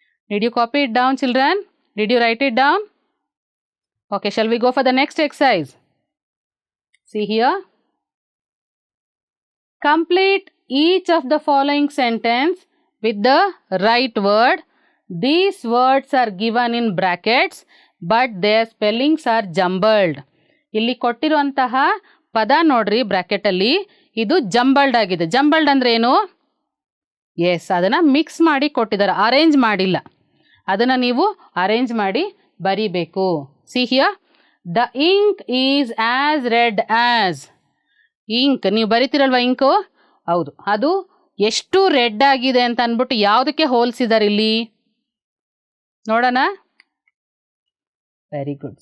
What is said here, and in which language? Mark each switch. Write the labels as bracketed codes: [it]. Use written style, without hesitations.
[en] Did you copy it down children? Did you write it down? Okay, shall we go for the next exercise? See here. Complete each of the following sentence with the right word. These words are given in brackets but their spellings are jumbled. [kn] ಇಲ್ಲಿ ಕೊಟ್ಟಿರುವಂತಹ ಪದ ನೋಡ್ರಿ, ಬ್ರ್ಯಾಕೆಟಲ್ಲಿ ಇದು jumbled ಆಗಿದೆ. Jumbled ಅಂದರೆ ಏನು? S, ಅದನ್ನು mix ಮಾಡಿ ಕೊಟ್ಟಿದ್ದಾರೆ, ಅರೇಂಜ್ ಮಾಡಿಲ್ಲ. ಅದನ್ನು ನೀವು ಅರೇಂಜ್ ಮಾಡಿ ಬರೀಬೇಕು. [en] See here. The ink is as red as. [kn] Ink ನೀವು ಬರಿತೀರಲ್ವ, ಇಂಕು, ಹೌದು, ಅದು ಎಷ್ಟು ರೆಡ್ ಆಗಿದೆ ಅಂತ ಅಂದ್ಬಿಟ್ಟು ಯಾವುದಕ್ಕೆ ಹೋಲಿಸಿದ್ದಾರೆ ಇಲ್ಲಿ ನೋಡೋಣ. [en] Very good.